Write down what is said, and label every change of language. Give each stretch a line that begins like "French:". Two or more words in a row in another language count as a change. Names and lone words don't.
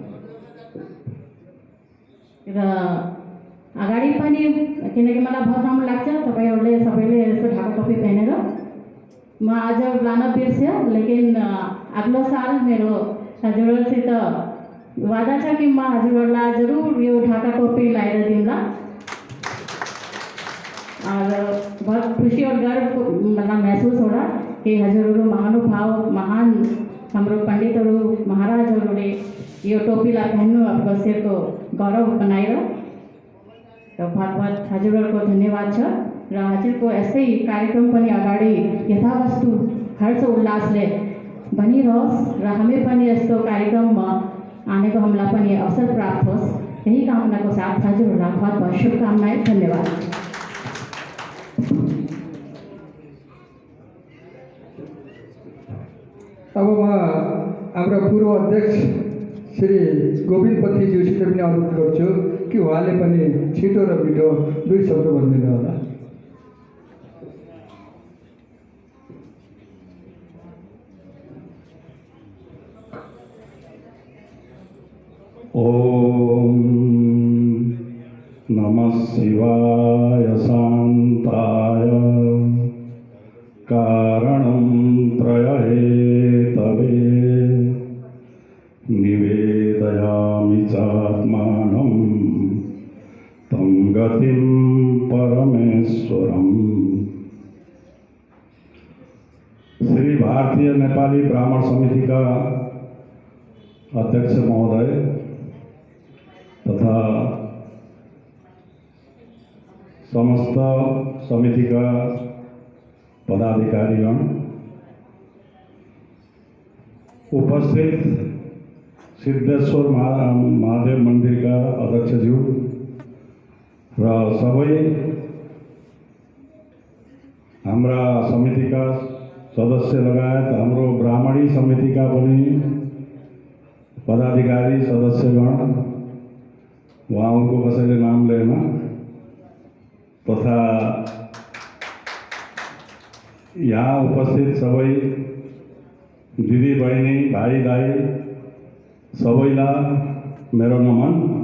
Nepali: र अगाडि पनि किनकि मलाई बहुत राम्रो लाग्छ तपाईँहरूले सबैले यस्तो ढाका टोपी पहनेर। म आज लान बिर्स्यो, लेकिन अग्लो साल मेरो हजुरहरूसित वादा छ कि म हजुरहरूलाई जरुर यो ढाका टोपी लाएर दिउँला।
Hindi: और बहुत खुशी और गर्व मतलब महसूस हो रहा
Nepali: कि हजुरहरू महानुभाव महान हाम्रो पण्डितहरू महाराजहरूले यो टोपीलाई पहन्नु आफ्नो सिरको गौरव बनाएर। तो बहुत हजुरहरूको धन्यवाद छ र हजुरको यस्तै कार्यक्रम पनि अगाडि यथावस्तु हर्ष उल्लासले बनिरहोस् र हामी पनि यस्तो कार्यक्रममा आनेको हामीलाई पनि अवसर प्राप्त होस्, यही कामनाको साथ हजुरहरूलाई बहुत शुभकामनाएं। धन्यवाद। अब म हाम्रो पूर्व अध्यक्ष श्री गोविन्द पत्नीज्यूसित पनि अनुरोध गर्छु कि उहाँले पनि छिटो र मिठो 2 शब्द भनिदिनु होला।
Sanskrit: ओम नमः शिवाय शांताय कारणं त्रयहेतवे निवेदयामि चात्मानं तं गतिं परमेश्वरम्।
Hindi: श्री भारतीय नेपाली ब्राह्मण समिति का अध्यक्ष महोदय तथा समस्त समिति का पदाधिकारीगण, उपस्थित सिद्धेश्वर महादेव मंदिर का अध्यक्षज्यू
Nepali: र सबै हाम्रा समितिका सदस्य लगायत हाम्रो ब्राह्मणी समितिका पनि पदाधिकारी सदस्यगण, उहाँहरूको कसैले नाम लिएन, तथा यहाँ उपस्थित सबै दिदी बहिनी भाइ दाइ सबैलाई मेरो नमन।